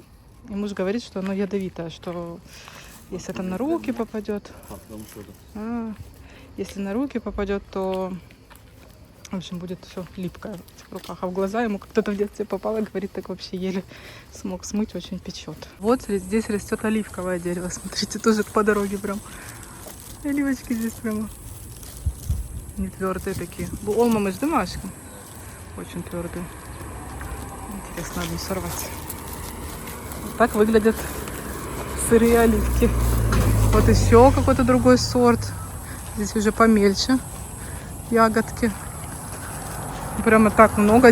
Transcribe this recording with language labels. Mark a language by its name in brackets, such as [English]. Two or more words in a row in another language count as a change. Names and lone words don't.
[Russian] И муж говорит, что оно ядовитое, что если это на руки попадет, если на руки попадет, то, в общем, будет все липкое в руках. А в глаза ему кто-то в детстве попало, говорит, так вообще еле смог смыть, очень печет. Вот здесь растет оливковое дерево, смотрите, тоже по дороге прям. Оливочки здесь прямо не твердые такие. [Turkish] Olmamış, değil mi aşkım? [Russian] Очень твердые. Интересно одну сорвать. Вот так выглядят сырые оливки. Вот еще какой-то другой сорт. Здесь уже помельче ягодки. Прямо так много.